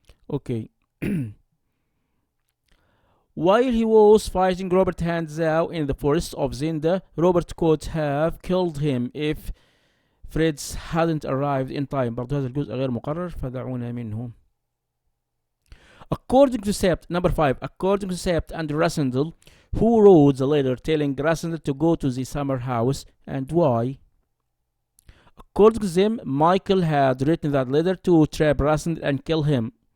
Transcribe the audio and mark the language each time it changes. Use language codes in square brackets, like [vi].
[en] Okay. While he was fighting Robert Handzau in the forest of Zenda, Robert could have killed him if Fritz hadn't arrived in time. [ar] برضو هذا الجزء غير مقرر فدعونا منه. [en] According to Sept, number 5, according to Sept and Rassendyll, who wrote the letter telling Rassendyll to go to the summer house and why? According to them, Michael had written that letter to trap Rassendyll and kill him.